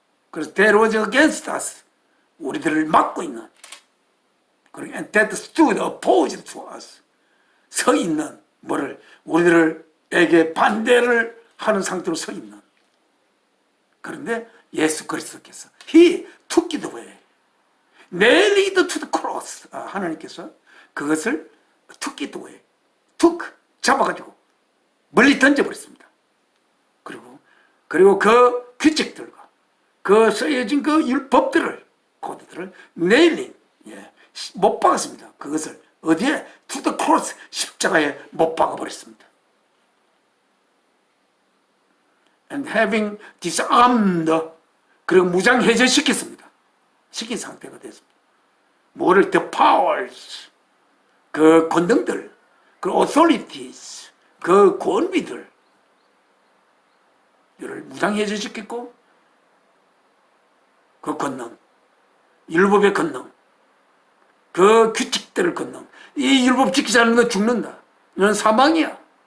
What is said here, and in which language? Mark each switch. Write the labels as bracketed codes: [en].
[ko] 그래서 [en] that was against us, [ko] 우리들을 막고 있는, [en] and that stood opposed to us, [ko] 서 있는, 우리들에게 반대를 하는 상태로 서 있는. 그런데 예수 그리스도께서 [en] He took it away, nailed it to the cross. [ko] 하나님께서 그것을 [en] took it away, [ko] 잡아가지고 멀리 던져버렸습니다. 그리고 그 규칙들과 그 쓰여진 그 율법들을, 코드들을 nailing, 못 박았습니다. 그것을 어디에? [en] to the cross, [ko] 십자가에 못 박아버렸습니다. [en] and having disarmed, [ko] 그리고 무장해제시켰습니다. 시킨 상태가 됐습니다. 뭐를? [en] the powers, [ko] 그 권능들, 그 authorities, 그 권위들, 이를 무장해제시켰고, 그 권능, 율법의 권능, 그 규칙들을 권능, 이 율법 지키지 않는 건 죽는다, 이건 사망이야.